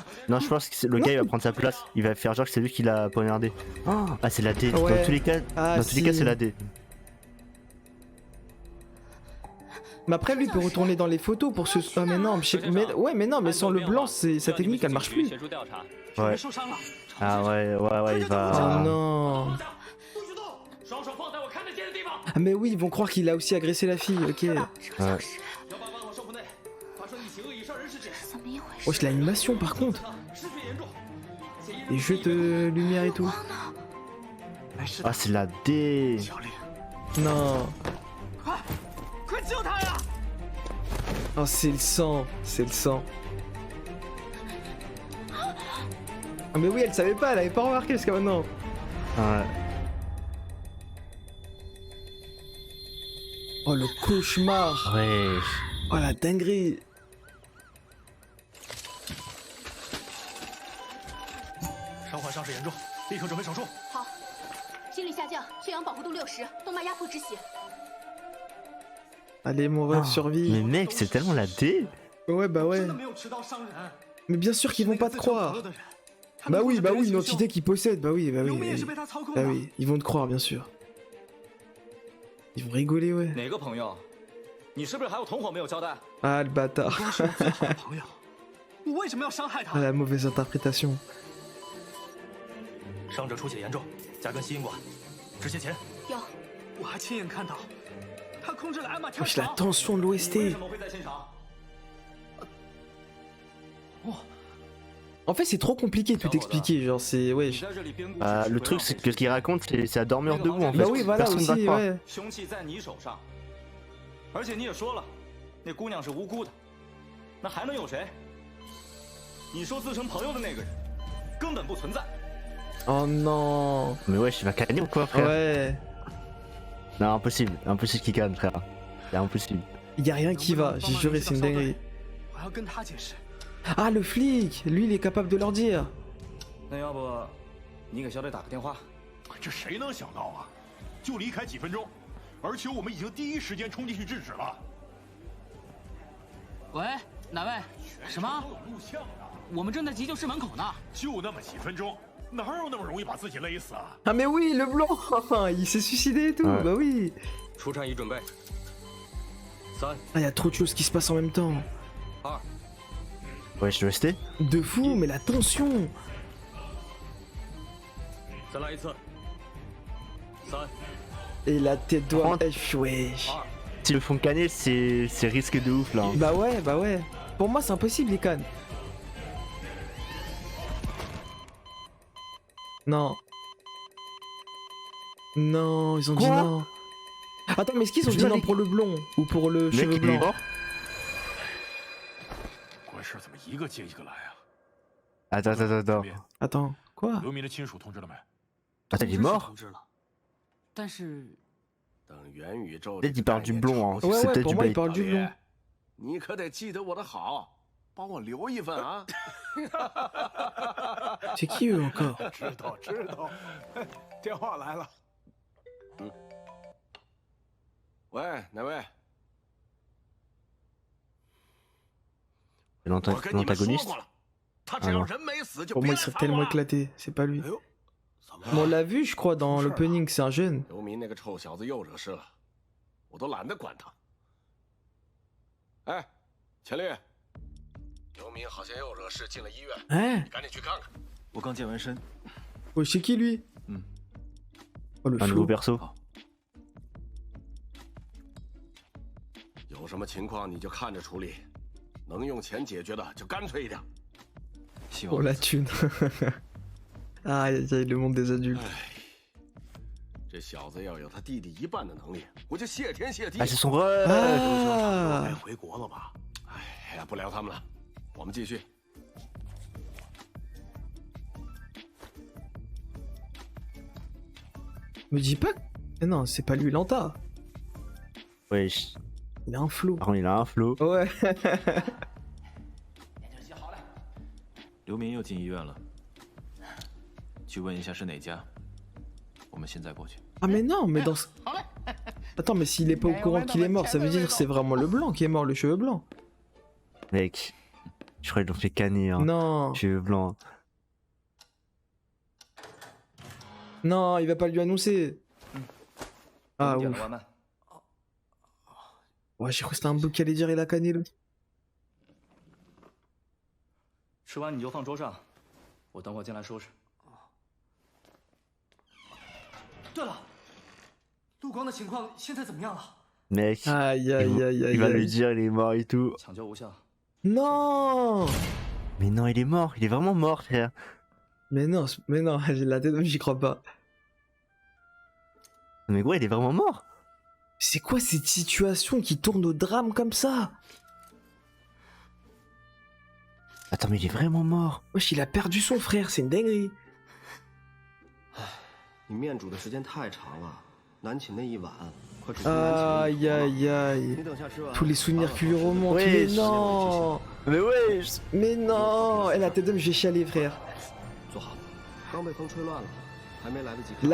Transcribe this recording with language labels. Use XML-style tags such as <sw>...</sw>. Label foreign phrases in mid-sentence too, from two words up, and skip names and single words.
<fr>Non, je pense que le gars, il va prendre sa place. Il va faire genre que c'est lui qui l'a poignardé. Ah, c'est la D. Ouais. Dans tous les cas, Ah, dans tous les cas, si. c'est la D. Mais après, lui, il peut retourner dans les photos pour se. Ah, mais non, mais non, mais sans le blanc, sa technique, elle marche plus.</fr> <zh>协助调查。</zh> <fr>Ouais.</fr> <zh>受伤了，</zh> <fr>Ah ouais, il Oh va. non.</fr> <zh>不许动，双手放在我看得见的地方。</zh> <fr>Ah, mais oui, ils vont croire qu'il a aussi agressé la fille, ok. Ouais.</fr> <zh>188 号守护内发生一起恶意伤人事件，怎么一回事？</zh> <fr>Wesh, l'animation, par contre.</fr> <zh>失血严重。</zh> <fr>Les jeux de lumière et tout.</fr> <zh>没事</zh> <fr>Ah, c'est la D.</fr> <zh>乔林，</zh> <fr>Non.</fr> <zh>快救他呀！</zh> <fr>Oh, c'est le sang, c'est le sang. Ah, mais oui, elle savait pas, elle avait pas remarqué jusqu'à maintenant. Ouais. Oh, le cauchemar. Wesh. Oh, la dinguerie.</fr> <zh>伤患伤势严重，立刻准备手术。好，心率下降，血氧饱和度60，动脉压迫止血。</zh> <fr>Allez, mon rêve, Mais survie. mec, c'est tellement la D. Ouais, bah ouais.</fr> <zh>真的没有持刀伤人。</zh> <fr>Mais bien sûr qu'ils vont pas te croire. Bah oui, une entité qui possède, bah oui, bah</fr> <zh>刘</zh> <fr>oui.</fr> <zh>明也</zh> <fr>Bah</fr> <zh>是</zh> <fr>oui,</fr> <zh>被他操控</zh> <fr>bah</fr> <zh>的。</zh> <fr>oui, ils vont te croire, bien sûr. Ils vont rigoler, ouais.</fr> <zh>哪个朋友？你是不是还有同伙没有交代？</zh> <fr>Ah, le bâtard.</fr> <zh>光是我最好的朋友，我为什么要伤害</zh> <fr>Ah,</fr> <zh>他？</zh> <fr>la mauvaise interprétation.</fr> <zh>伤者出血严重，加根吸引管，止血钳。有，我还亲眼看到，他控制了艾玛跳</zh> <fr>Wesh, la</fr> <zh>墙。</zh> <fr>tension de</fr> <zh>你为</zh> <fr>l'OST.</fr> <zh>什么会在现场？</zh> <fr>En fait, c'est trop compliqué de tout expliquer, genre, c'est.</fr> <zh>你</zh> <fr>Wesh.</fr> <zh>在这里编故</zh> <fr>Bah,</fr> <zh>事，</zh> <fr>le truc, c'est que ce qu'il raconte, c'est à dormir debout en fait. Bah oui, voilà, Personne va aussi, croire. ouais.</fr> <zh>凶器在你手上，而且你也说了，那姑娘是无辜的，那还能有谁？你说自称朋友的那个人，根本不存在。</zh> <fr>Oh non. Mais wesh, il va gagner ou quoi, frère? Ouais. Non, impossible. Impossible qu'il gagne, frère. C'est impossible. Y a rien qui va, j'ai juré, c'est une dinguerie.</fr> <zh>我要跟他解释。</zh> <fr>Ah, le flic. Lui, il est capable de leur dire.</fr> <zh>那要不，你给小磊打个电话？这谁能想到啊？就离开几分钟，而且我们已经第一时间冲进去制止了。喂，哪位？什么？都有录像的，我们正在急救室门口呢。就那么几分钟，哪有那么容易把自己勒死啊？</zh> <fr>Ah, mais oui, le blanc. Il s'est suicidé et tout. Ouais. Bah oui.</fr> <zh>出战役准备。3、</zh> <fr>Ah, y a trop de choses qui se passent en même temps.</fr> <zh>2、</zh> <fr>Wesh, le ST? De fou, mais la tension.</fr> <zh>再来一次。3、</zh> <fr>Et la tête doit. Prends- Wesh.</fr> <zh>2。</zh> <fr>S'ils le font canner, c'est risque de ouf là. hein. Bah ouais, bah ouais. Pour moi, c'est impossible, les cannes. Non. Non, ils ont dit Quoi non. Attends, mais est-ce qu'ils ont dit Putain, non les- pour le blond ou pour le Le mec, cheveu il est blanc? mort.</fr> <zh>怪事怎么一个接一个来啊？</zh> <fr>Attends. Bien. Attends, Quoi?</fr> <zh>刘明的亲属通知了没？</zh> <fr>Attends, il est mort?</fr> <zh>通知了，但是</zh> <fr>Peut-être il parle du blond, hein. Ouais, C'est ouais, peut-être pour du moi, il bait. parle du blond.</fr> <zh>你可得记得我的好，帮我留一份啊！</zh> <fr>C'est qui eux encore?</fr> <zh>知道知道，电话来了。喂，哪位？</zh> <fr>C'est</fr> <zh>我跟你们说</zh> <fr>l'antagoniste.</fr> <zh>过了，他只要人没死就</zh> <fr>Pour</fr> <zh>别</zh> <fr>moi,</fr> <zh>来</zh> <fr>il serait</fr> <zh>烦我</zh> <fr>tellement</fr> <zh>了。</zh> <fr>éclaté. C'est pas lui.</fr> <zh>哎呦，怎么</zh> <fr>Mais on</fr> <zh>了？</zh> <fr>l'a vu, je crois, dans l'opening, c'est un jeune.</fr> <zh>刘明那个臭小子又惹事了，我都懒得管他。哎，钱丽，刘明好像又惹事进了医院，</zh> <fr>Hein?</fr> <zh>你赶紧去看看。我刚健完身，</zh> <fr>Oh, c'est qui lui? Oh, le Un nouveau flou. perso.</fr> <zh>有什么情况你就看着处理，能用钱解决的就干脆一点。希</zh> <fr>Oh</fr> <zh>望</zh> <fr>la thune. Aïe, aïe, aïe, le monde des adultes.</fr> <zh>这小子要有他弟弟一半的能力，我就谢天谢地。</zh> <fr>Ah, c'est son ref!</fr> <zh>该</zh> <fr>Ah!</fr> <zh>回国了吧？哎呀，不聊他们了，我们继续。</zh> <fr>Me dis pas. Mais non, c'est pas lui, Lanta. Wesh. Il a un flou. Par contre, il a un flow. Ouais.</fr> <zh>刘明又进医院了，去问一下是哪家。我们现在过去。</zh> <fr>Ah, mais non, mais dans. Attends, mais s'il est pas au courant qu'il est mort, ça veut dire que c'est vraiment le blanc qui est mort, le cheveu blanc. Mec. Je crois qu'ils l'ont fait canner, hein. Non. Cheveux blancs. Non, il va pas lui annoncer. Ah,</fr> <zh>点</zh> <fr>ouf.</fr> <zh>了外卖。</zh> <fr>Ouais, j'ai cru que c'était un bouc qui allait dire il a canné le.</fr> <zh>吃完你就放桌上，我等会儿进来收拾。对了，陆光的情况现在怎么样了？</zh> <fr>Mec. Aïe, il aïe, aïe, aïe. va lui aïe. dire il est mort et tout.</fr> <zh>抢救无效，</zh> <fr>Non! Mais non, il est mort. Il est vraiment mort, frère. Mais non, j'ai la tête, j'y crois pas. Mais gros, il est vraiment mort. C'est quoi cette situation qui tourne au drame comme ça? Attends, mais il est vraiment mort. Wesh, il a perdu son frère, c'est une dinguerie.</fr> <zh>你面煮的时间太长了，南寝那一碗，快煮出南秦。</zh> <fr>Aïe, aïe, aïe.</fr> <zh>你等下吃完。</zh> <fr>Tous les souvenirs qui lui remontent. Ouais, Mais non! Mais wesh. Mais non! Et la tête d'homme, je vais chialer, frère.</fr> <zh>坐好，刚被风吹乱了，还没来得及看。</zh>